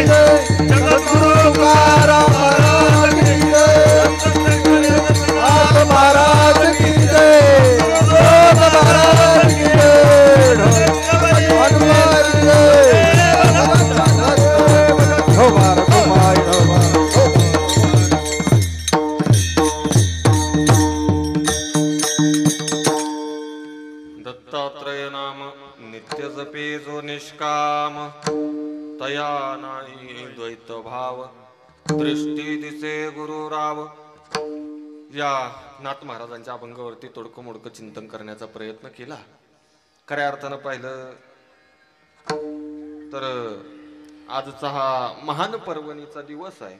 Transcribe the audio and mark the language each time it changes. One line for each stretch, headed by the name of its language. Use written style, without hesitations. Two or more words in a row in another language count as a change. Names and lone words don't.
Marathi: जय जगद्गुरु तुकाराम महाराज की जय नाथ महाराज की जय नाथ महाराज की जय हनुमान की जय हो बार कुमाई हो दत्तात्रय नाम नित्य जपे जो निष्काम तया नाही द्वैत भाव दृष्टी दिसे गुरु राव. या नाथ महाराजांच्या अभंगावरती तोडकं मोडकं चिंतन करण्याचा प्रयत्न केला. खऱ्या अर्थानं पाहिलं तर आजचा हा महान पर्वणीचा दिवस आहे.